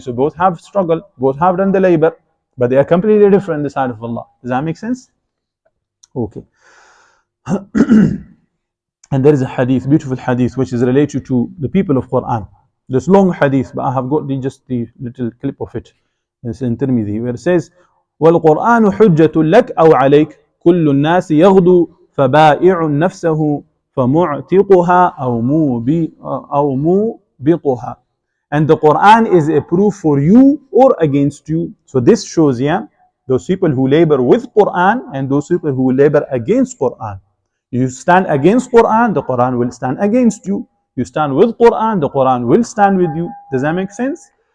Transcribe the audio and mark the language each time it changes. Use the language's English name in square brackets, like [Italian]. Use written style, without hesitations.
[English] So both have struggled, both have done the labor, but they are completely different in the sight of Allah. Does that make sense? Okay. And there is a hadith, beautiful hadith, which is related to the people of Quran. This long hadith, but I have got just the little clip of it. It's in Tirmidhi, where it says, [Arabic] وَالْقُرْآنُ حُجَّةٌ لَكْ أَوْ عَلَيْكَ كُلُّ النَّاسِ يَغْدُو فَبَائِعٌ نَفْسَهُ فَمُعْتِقُهَا أَوْ مُوبِقُهَا. [English] And the Quran is a proof for you or against you. So this shows, yeah, those people who labor with Quran and those people who labor against Quran. You stand against Quran, the Quran will stand against you. You stand with Quran, the Quran will stand with you. Does that make sense?